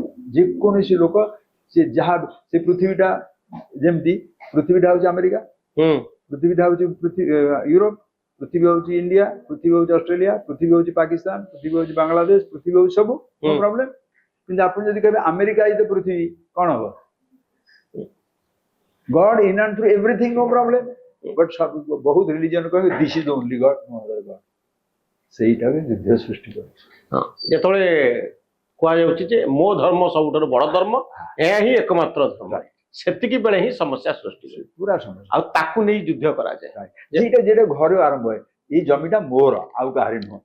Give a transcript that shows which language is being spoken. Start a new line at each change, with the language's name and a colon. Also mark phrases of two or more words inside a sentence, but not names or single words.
Odia: ଯେକୌଣସି ଲୋକ ସେ ଯାହା, ସେ ପୃଥିବୀଟା ଯେମିତି ପୃଥିବୀଟା ହଉଛି ଆମେରିକା, ପୃଥିବୀଟା ହଉଛି ୟୁରୋପ, ପୃଥିବୀ ହଉଛି ଇଣ୍ଡିଆ, ପୃଥିବୀ ହଉଛି ଅଷ୍ଟ୍ରେଲିଆ, ପୃଥିବୀ ହଉଛି ପାକିସ୍ତାନ, ପୃଥିବୀ ହଉଛି ବାଂଲାଦେଶ, ପୃଥିବୀ ହଉଛି ସବୁ,
English: no problem.
Odia: କିନ୍ତୁ ଆପଣ ଯଦି କହିବେ ଆମେରିକା
English: is the
Odia: ପୃଥିବୀ, କ'ଣ ହବ?
English: God in and through everything, no problem. But बहुत religion कहे this is the only God, no other God.
Odia: ସେଇଟା ବି ଯୁଦ୍ଧ ସୃଷ୍ଟି କରୁଛି। ହଁ ଯେତେବେଳେ କୁହାଯାଉଛି ଯେ ମୋ ଧର୍ମ ସବୁଠାରୁ ବଡ଼ ଧର୍ମ, ଏହା ହିଁ ଏକମାତ୍ର ଧର୍ମ, ସେତିକି ବେଳେ ହିଁ ସମସ୍ୟା ସୃଷ୍ଟି ହୁଏ, ପୁରା ସମସ୍ୟା। ଆଉ ତାକୁ ନେଇ ଯୁଦ୍ଧ କରାଯାଏ। ସେଇଟା ଯେଟା ଘରେ ଆରମ୍ଭ ହୁଏ, ଏଇ ଜମିଟା ମୋର ଆଉ କାହାରି ନୁହଁ।